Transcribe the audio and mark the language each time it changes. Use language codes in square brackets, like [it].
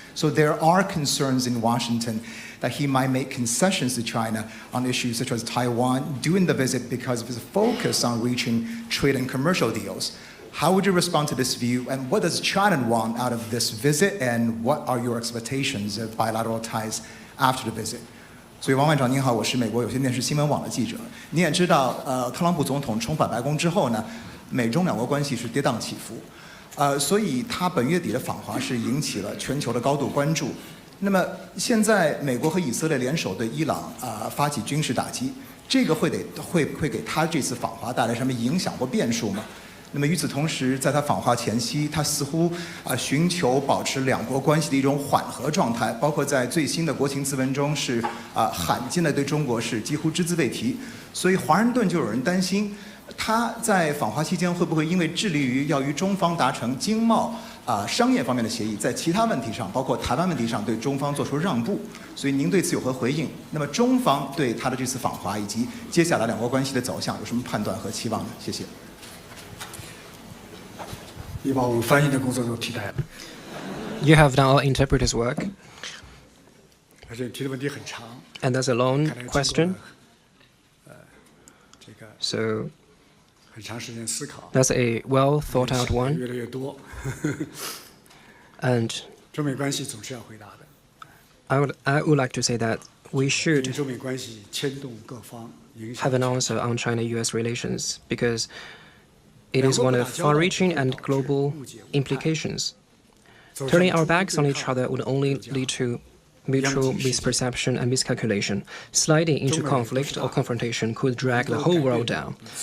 [en] So there are concerns in Washington that he might make concessions to China on issues such as Taiwan during the visit because of his focus on reaching trade and commercial deals. How would you respond to this view, and what does China want out of this visit, and what are your expectations of bilateral ties after the visit? [zh] 所以王院长您好，我是美国有线电视新闻网的记者。你也知道，特朗普总统重返白宫之后呢，美中两国关系是跌宕起伏，所以他本月底的访华是引起了全球的高度关注。那么现在美国和以色列联手对伊朗发起军事打击，这个会给他这次访华带来什么影响或变数吗？那么与此同时，在他访华前夕，他似乎寻求保持两国关系的一种缓和状态，包括在最新的国情咨文中是罕见的对中国是几乎只字未提。所以华盛顿就有人担心，他在访华期间会不会因为致力于要与中方达成经贸商业方面的协议，在其他问题上，包括台湾问题上对中方做出让步。所以您对此有何回应？那么中方对他的这次访华以及接下来两国关系的走向有什么判断和期望呢？谢谢。你把我们翻译的工作都替代了。 [en] You have done our interpreter's work. [zh] 而且提的问题很长。 [en] And that's a long question. [zh] 这个 [en] So [zh] 很长时间思考。 [en] that's a well thought out one. [zh] 越来越多。 [en] And [zh] 中美关系总是要回答的。 [en] I would like to say that we should [zh] 中美关系牵动各方，影响 [en] have an answer on China-US relations because it is one of far-reaching and global implications. Turning our backs on each other would only lead to mutual misperception and miscalculation. Sliding into conflict or confrontation could drag the whole world down.